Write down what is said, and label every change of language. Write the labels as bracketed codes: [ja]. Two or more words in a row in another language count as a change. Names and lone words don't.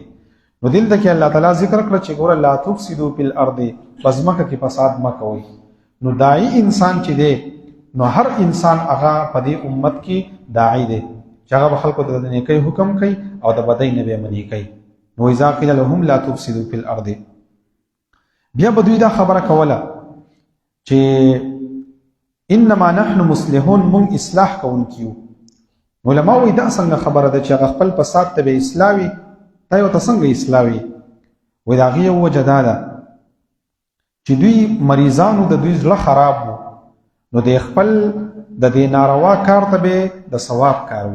[ps] نو دلته کې الله تعالی ذکر کړ چې ګوره [ar] لا تفسدوا فی الارض [ps] په ځمکه کې فساد مه کوئ. نو داعی انسان چې دی نو هر انسان هغه په دې امت کې داعی دی چې هغه به خلکو ته د نیکۍ حکم کوي او د بدۍ نه به منې کوي. نو [ar] اذا قیل لهم لا تفسدوا فی الارض [ps] بیا به دوی دا خبره کوله چې [ar] انما نحن مصلحون [ps] مونږ اصلاح کوونکي یو. نو علما وایي دا څنګه خبره ده چې هغه خپل فساد ته به اصلاح وي دا یې ورته څنګه اصلاح وي. وایي د هغې یو وجه دا ده چې دوی مریضانو د دوی زړه خراب وو نو د خپل د دې ناروا کار ته به د ثواب کار وي.